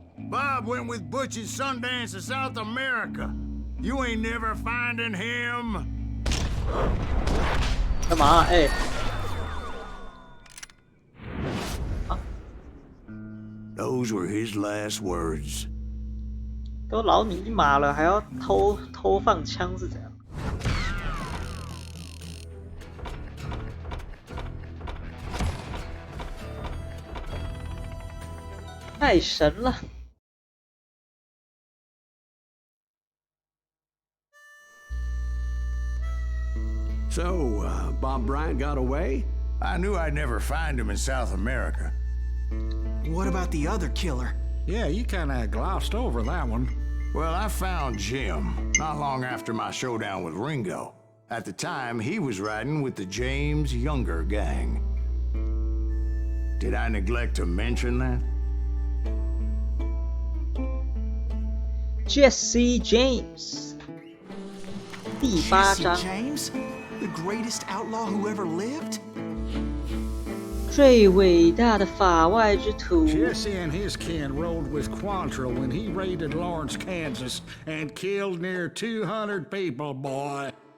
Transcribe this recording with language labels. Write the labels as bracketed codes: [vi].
[en] Bob went with Butch and Sundance to South America. You ain't never finding him. [zh] 干嘛？哎、 [en] Those were his last words. [zh] 都老你一马了，还要偷放枪是怎样？太神了！ [en] So, Bob Bryant got away? I knew I'd never find him in South America. What about the other killer? Yeah, you kind of glossed over that one. Well, I found Jim not long after my showdown with Ringo. At the time, he was riding with the James Younger gang. Did I neglect to mention that? [zh] Jesse James， 第8 [en] Jesse [zh] 章， [en] James? The greatest outlaw who ever lived? [zh] 最伟大的法外之徒。 [en] Jesse and his kin rode with Quantrill when he raided Lawrence, Kansas, and killed near 200 people, boy.